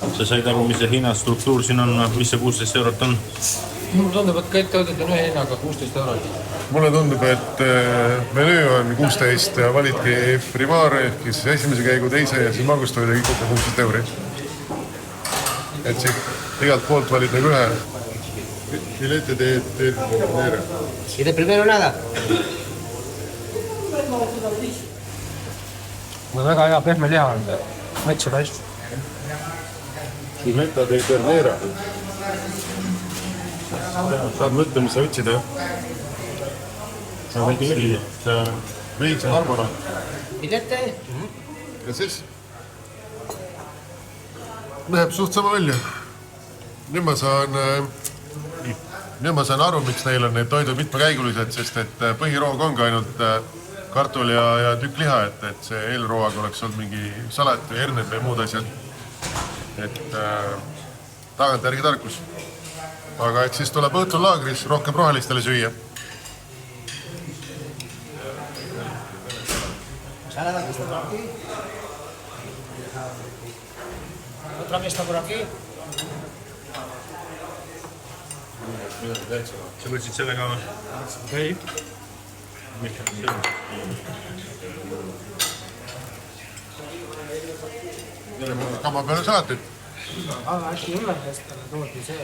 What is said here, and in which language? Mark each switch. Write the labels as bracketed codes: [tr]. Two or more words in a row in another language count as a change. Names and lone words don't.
[et] Sa said aru, mis see hinnastruktuur siin on, mis see 16 eurot on? Mulle tundub, et kõik toidud on ühe hinnaga 16 eurot. Mulle tundub, et menüü on 16 ja validki primaar ehk siis esimese käigu, teise ja siis magustoid ja kõik kokku 16 euri. Et siit igalt poolt valid nagu ühe. [es] Filete de ternera. ¿Y de primero nada? [et] Väga hea pehme liha on. Maitseb hästi. [es] Filete de ternera. [et] Saad mõtle, mis sa ütsid, jah? See on väike ligi. See on veits arbora. Filete? Ja siis näeb suht sama välja. Nüüd ma saan aru, miks neil on need toidud mitmekäigulised, sest et põhiroog ongi ainult kartul ja tükk liha, et see eelrooaga oleks olnud mingi salat või herned või muud asjad. Et tagantjärgi tarkus. Aga et siis tuleb õhtul laagris rohkem rohelistele süüa. [es] Otra mesa por aquí. [et] Sa võtsid selle ka või? Ei. Kama peale salatit. Aga äkki ülemestele toodi see.